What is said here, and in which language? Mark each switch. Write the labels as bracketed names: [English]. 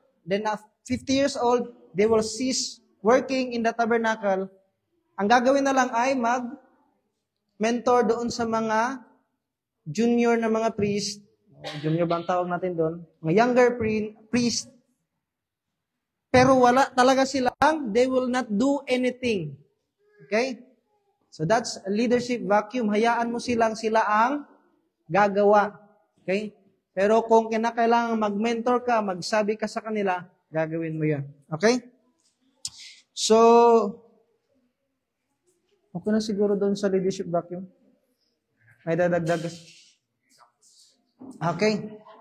[English] Then at 50 years old, they will cease working in the tabernacle. [Filipino] Ang gagawin na lang ay mag-mentor doon sa mga junior na mga priest. Junior ba ang tawag natin doon? Mga younger priest. Pero wala talaga silang, [English] they will not do anything. Okay? So that's a leadership vacuum. [Filipino] Hayaan mo sila ang gagawa. Okay? Pero kung kinakailangan mag-mentor ka, magsabi ka sa kanila, gagawin mo yan. Okay? So, okay na siguro doon sa leadership vacuum. May dadagdag. Okay.